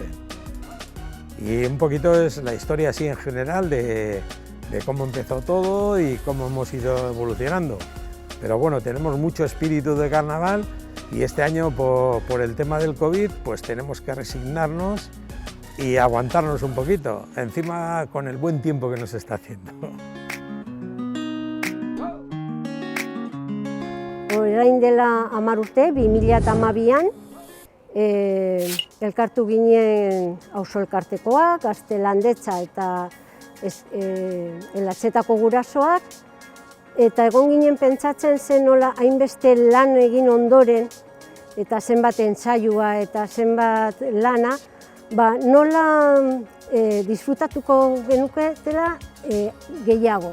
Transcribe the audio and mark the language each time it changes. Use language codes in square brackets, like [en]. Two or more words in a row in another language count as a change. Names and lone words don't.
[es] Y un poquito es la historia así en general de cómo empezó todo y cómo hemos ido evolucionando. Pero bueno, tenemos mucho espíritu de carnaval, y este año por el tema del COVID pues tenemos que resignarnos y aguantarnos un poquito, encima con el buen tiempo que nos está haciendo. [eu] Orain dela 10 urte, 2012an, elkartu ginen auzo elkartekoak, gaztelandetza eta elatzetako gurasoak, eta egon ginen pentsatzen zen nola hainbeste lan egin ondoren, eta zenbat entsailua eta zenbat lana, nola disfrutatuko genuketela gehiago.